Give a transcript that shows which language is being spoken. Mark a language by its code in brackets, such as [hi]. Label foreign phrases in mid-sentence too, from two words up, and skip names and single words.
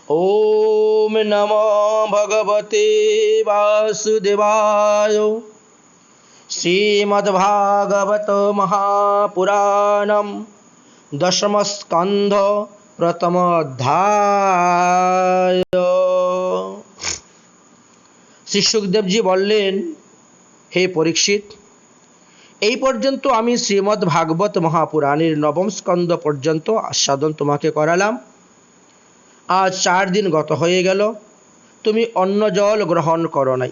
[sa] ओम नमो भगवते वासुदेवाय। श्रीमद्भागवत महापुराणम दशम स्कंध प्रथम अध्याय। [bn] শ্রী সুখদেবজি বললেন, হে পরীক্ষিত, এই পর্যন্ত আমি শ্রীমদ্ ভাগবত মহাপুরাণের নবম স্কন্ধ পর্যন্ত আস্বাদন তোমাকে করালাম। আজ 4 দিন গত হয়ে গেল, তুমি অন্ন জল গ্রহণ করো নাই।